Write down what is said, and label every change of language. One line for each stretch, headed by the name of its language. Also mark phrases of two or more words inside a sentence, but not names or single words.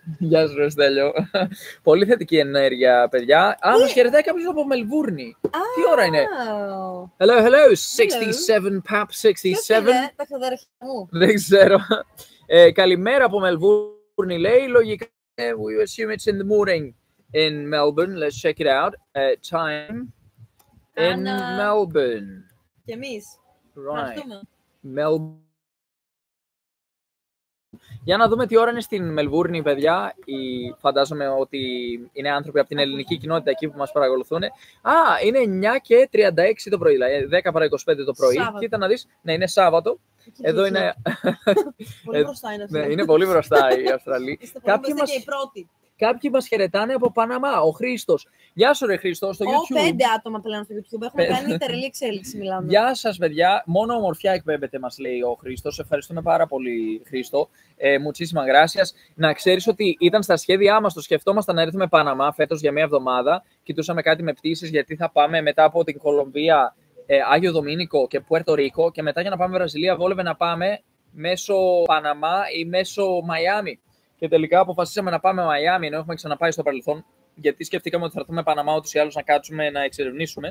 Greek: Γεια σου, ρε Στέλιο. Πολύ θετική ενέργεια, παιδιά. Μας χαιρετάει κάποιος από Μελβούρνη. Τι ώρα είναι? Hello, 67 Pap 67. Τα ξαδέρφια μου. Δεν ξέρω. Καλημέρα από Μελβούρνη, λέει. Λογικά,
English: we assume it's in the morning. In Melbourne, let's check it out. Time in Melbourne.
Greek: Και εμείς.
English: Right. Melbourne.
Greek: Για να δούμε τι ώρα είναι στην Μελβούρνη, παιδιά. Φαντάζομαι ότι είναι άνθρωποι από την ελληνική κοινότητα εκεί που μας παρακολουθούν. Είναι 9:36 το πρωί, δηλαδή 10 παρά 25 το πρωί. Σάββατο. Κοίτα να δεις, ναι, είναι Σάββατο. Εδώ είναι. Πολύ μπροστά είναι αυτό. Ναι, είναι πολύ μπροστά η Αυστραλία. Κάποιοι μας χαιρετάνε από Παναμά. Ο Χρήστος. Γεια σου, ρε Χρήστο, στο YouTube. 5 άτομα πλέον στο YouTube. Έχουμε κάνει τερλή εξέλιξη, μιλάμε. Γεια σας, παιδιά. Μόνο ομορφιά εκπέμπεται, μας λέει ο Χρήστος. Ευχαριστούμε πάρα πολύ, Χρήστο.
Spanish: Muchísimas gracias.
Greek: Να ξέρεις ότι ήταν στα σχέδιά μας, το σκεφτόμασταν να έρθουμε Παναμά φέτος για μια εβδομάδα. Κοιτούσαμε κάτι με πτήσεις, γιατί θα πάμε μετά από την Κολομβία, Άγιο Δομήνικο και Πουέρτο Ρίκο. Και μετά για να πάμε Βραζιλία, βόλευε να πάμε μέσω Παναμά ή μέσω Μαϊάμι. Και τελικά αποφασίσαμε να πάμε Μαϊάμι, ενώ έχουμε ξαναπάει στο παρελθόν, γιατί σκεφτήκαμε ότι θα έρθουμε Παναμά ούτως ή άλλως να κάτσουμε να εξερευνήσουμε.